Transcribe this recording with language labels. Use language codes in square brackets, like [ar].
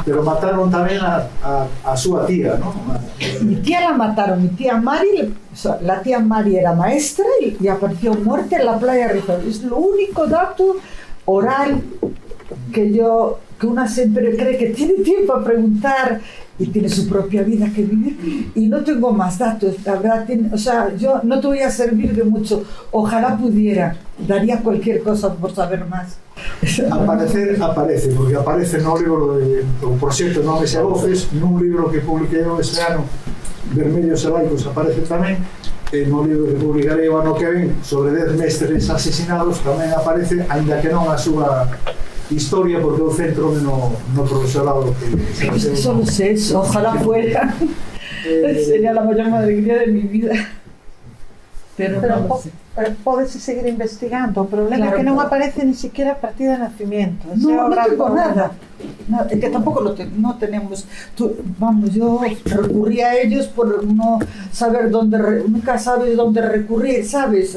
[gl] Pero mataron tamén a súa tía, ¿no? [es] Mi tía la mataron, mi tía Mari, la tía Mari era maestra y apareció muerta en la playa de Riazor. Es lo único dato oral que una siempre cree que tiene tiempo a preguntar y tiene su propia vida que vivir, y no tengo más datos, la verdad. O sea, yo no te voy a servir de mucho, ojalá pudiera, daría cualquier cosa por saber más. [gl] Aparece, porque aparece no libro do proxecto Nomes e Voces, nun libro que publiquei ese ano, Vermellos e Laicos, aparece tamén, e no libro que publicarei o ano que ven sobre 10 mestres asesinados tamén aparece, aínda que non a súa historia, porque eu centro no profesorado que [es] Solo sé eso, ojalá fuera. Sería la mayor alegría de mi vida. Pero no lo sé. [gl] Pódese seguir investigando. O problema [es] Claro, [gl] é que non [es] claro. aparece ni siquiera a partida de nacimiento. No tengo nada. Es que tampoco no tenemos. Vamos, yo recurrí a ellos por no saber dónde, nunca sabes dónde recurrir, ¿sabes?